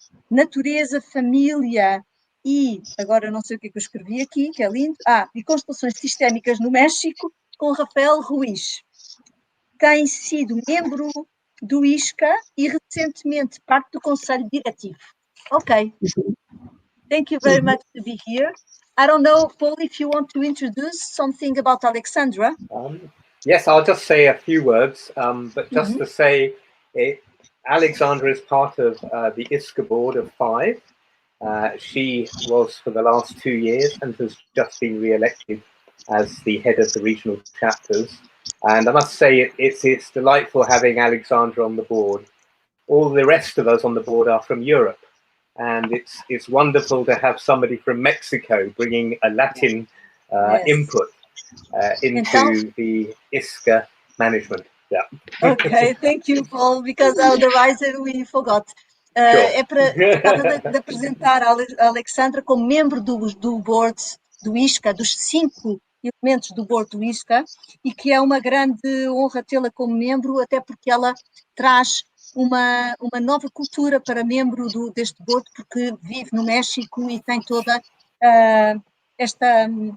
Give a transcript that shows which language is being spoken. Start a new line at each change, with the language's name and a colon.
Portuguese: Natureza, família e, agora não sei o que eu escrevi aqui, que é lindo, e Constelações Sistémicas no México com Rafael Ruiz. Tem sido membro do ISCA e recentemente parte do Conselho Diretivo. Okay.
English: Thank you very much to be here. I don't know, Paul, if you want to introduce something about Alexandra. Yes, I'll just say a few words, but just to say, Alexandra is part of the ISCA board of 5. She was for the last 2 years and has just been re-elected as the head of the regional chapters. And I must say, it's delightful having Alexandra on the board. All the rest of us on the board are from Europe. And it's wonderful to have somebody from Mexico bringing a Latin input into the ISCA management. Yeah. Okay, thank you, Paul, because otherwise we forgot.
Portuguese: É para gostava de apresentar a Alexandra como membro do board do ISCA, dos 5 elementos do board do ISCA, e que é uma grande honra tê-la como membro, até porque ela traz uma nova cultura para membro deste board, porque vive no México e tem toda esta